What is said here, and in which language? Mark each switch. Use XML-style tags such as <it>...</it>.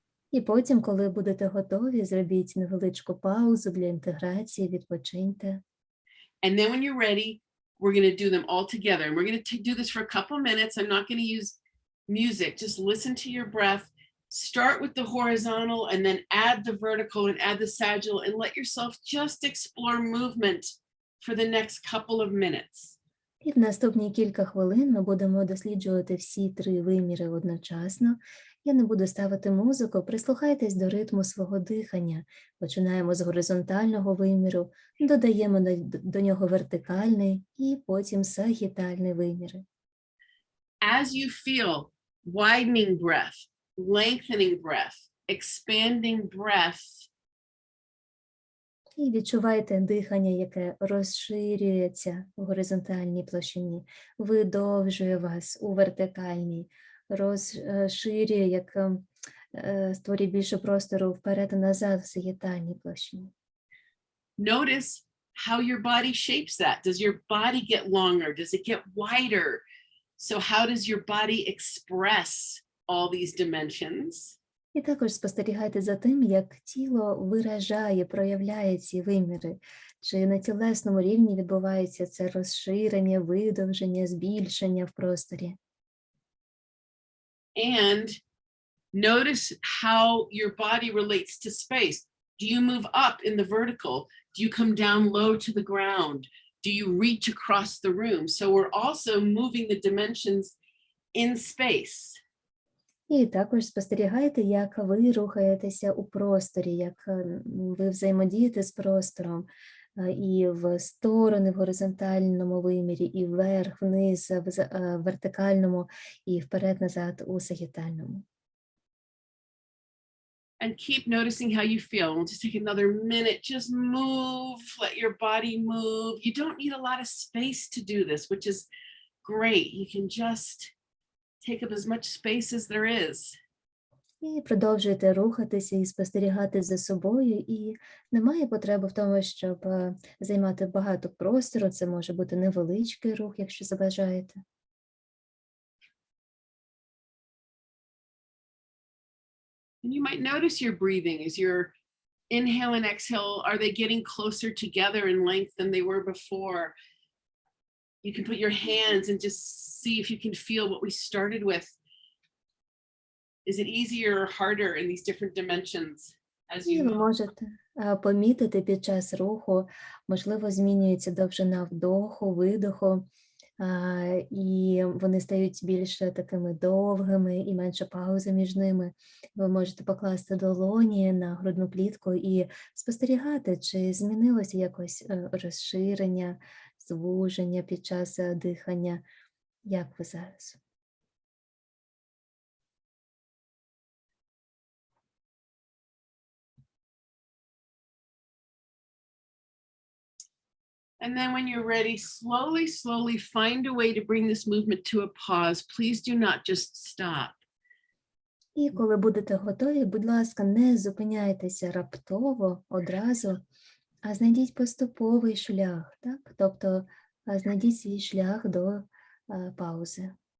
<uk>І потім, коли будете готові, зробіть невеличку паузу для інтеграції, відпочиньте.</uk> <en>And then when you're ready, we're going to do them all together. And we're going to do this for a couple of minutes. I'm not going to use music. Just listen to your breath. Start with the horizontal and then add the vertical and add the sagittal and let yourself just explore movement for the next couple of minutes.</en> <uk>І в наступні кілька хвилин ми будемо досліджувати всі три виміри одночасно. Я не буду ставити музику, прислухайтесь до ритму свого дихання. Починаємо з горизонтального виміру, додаємо до нього вертикальний і потім сагітальний виміри.</uk> <en>As you feel widening breath, lengthening breath, expanding breath,</en> <uk>І відчувайте дихання, яке розширюється в горизонтальній площині, видовжує вас у вертикальній, розширює, як створює більше простору вперед і назад в сагітальній площині.</uk> <en>notice how your body shapes that. Does your body get longer? Does it get wider? So how does your body express all these dimensions?</en> <uk>І також спостерігайте за тим, як тіло виражає, проявляє ці виміри. Чи на тілесному рівні відбувається це розширення, видовження, збільшення в просторі.</uk> <en>And notice how your body relates to space. Do you move up in the vertical? Do you come down low to the ground? Do you reach across the room? So we're also moving the dimensions in space.</en> <uk>І також спостерігайте, як ви рухаєтеся у просторі, як ви взаємодієте з простором і в сторони в горизонтальному вимірі, і вверх, вниз, в вертикальному, і вперед-назад у сагітальному.</uk> <en>And keep noticing how you feel. We'll just take another minute. Just move, let your body move. You don't need a lot of space to do this, which is great. You can just take up as much space as there is.</en> <uk>І продовжуйте рухатися і спостерігати за собою, і немає потреби в тому, щоб займати багато простору. Це може бути невеличкий рух, якщо забажаєте.</uk> <en>And you might notice your breathing as your inhale and exhale, are they getting closer together in length than they were before? You can put your hands and just see if you can feel what we started with. Is it easier or harder in these different dimensions as</en> <uk>І</uk> <en>you</en> <uk>ви</uk> <en>move?</en> <uk>можете помітити під час руху, можливо, змінюється довжина вдоху, видоху, і вони стають більше такими довгими і менше паузи між ними. Ви можете покласти долоні на грудну клітку і спостерігати, чи змінилося якось розширення, звуження під час дихання. Як ви зараз?</uk> <en>And then when you're ready, slowly, slowly find a way to bring this movement to a pause. Please do not just stop.</en> <uk>І коли будете готові, будь ласка, не зупиняйтеся раптово одразу, а знайдіть поступовий шлях, так? Тобто знайдіть свій шлях до паузи.</uk>